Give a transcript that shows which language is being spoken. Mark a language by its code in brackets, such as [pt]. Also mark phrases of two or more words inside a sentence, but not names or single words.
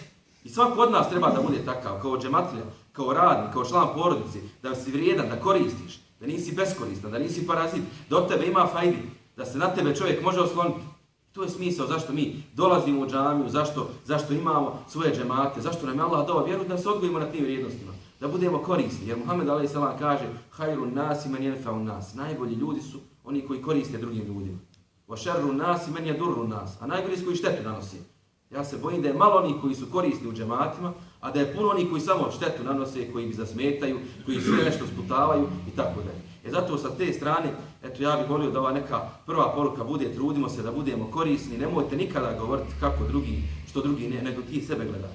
[bs] I svako od nas treba da bude takav, kao džematlija, kao radnik, kao član porodici, da si vrijedan, da koristiš, da nisi beskoristan, da nisi parazit, da od tebe ima fajdi, da se na tebe čovjek može osloniti. To je smisao zašto mi dolazimo u džamiju, zašto imamo svoje džemate, zašto nam je Allah dao vjeru da se odgojimo na tim vrijednostima, da budemo korisni. Jer Muhammed a.s. kaže [ar] خير الناس من ينفع الناس. [bs] Najbolji ljudi su oni koji koriste drugim ljudima. [ar] وشر الناس من يضر الناس. [bs] A najgori su koji štetu nanose. Ja se bojim da je malo onih koji su korisni u džematima, a da je puno onih koji samo štetu nanose, koji bi zasmetaju, koji sve nešto sputavaju i tako dalje. Zato sa te strane, ja bih volio da ova neka prva poruka bude, trudimo se da budemo korisni, nemojte nikada govoriti kako drugi, što drugi ne, nego ti sebe gledaj.